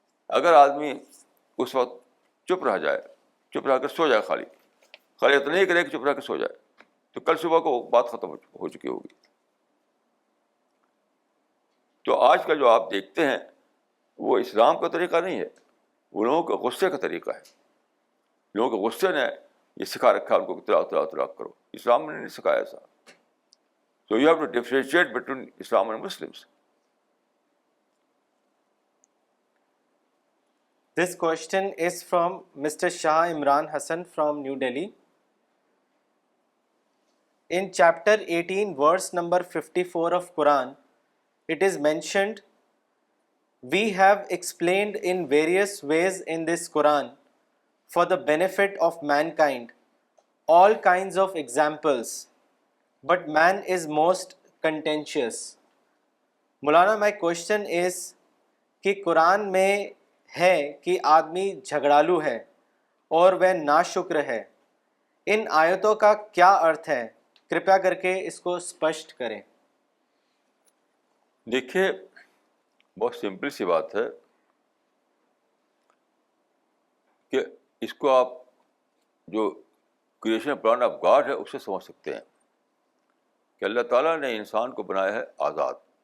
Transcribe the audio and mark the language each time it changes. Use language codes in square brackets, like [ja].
[ur] اگر آدمی اس وقت چپ رہ جائے, چپ رہ کر سو جائے, خالی اتنا ہی کرے کہ چپ رہ کر سو جائے, تو کل صبح کو بات ختم ہو چکی ہوگی. تو آج کا جو آپ دیکھتے ہیں وہ اسلام کا طریقہ نہیں ہے, وہ لوگوں کے غصے کا طریقہ ہے. لوگوں کے غصے نے یہ سکھا رکھا ان کو طلاق کرو. اسلام نے نہیں سکھایا ایسا. [en] So you have to differentiate between Islam and Muslims. This question is from Mr. Shah Imran Hassan from New Delhi. In chapter 18, verse number 54 of Quran, it is mentioned, we have explained in various ways in this Quran for the benefit of mankind all kinds of examples, but man is most contentious. Maulana, my question is [ur] کہ قرآن میں ہے کہ آدمی جھگڑالو ہے اور وہ ناشکر ہے. ان آیتوں کا کیا ارتھ ہے؟ کرپیا کر کے اس کو اسپشٹ کریں. دیکھیے بہت سمپل سی بات ہے کہ اس کو آپ جو کریشن پلان آف گاڈ ہے اس سے سمجھ سکتے ہیں کہ اللہ تعالیٰ نے انسان کو بنایا ہے آزاد.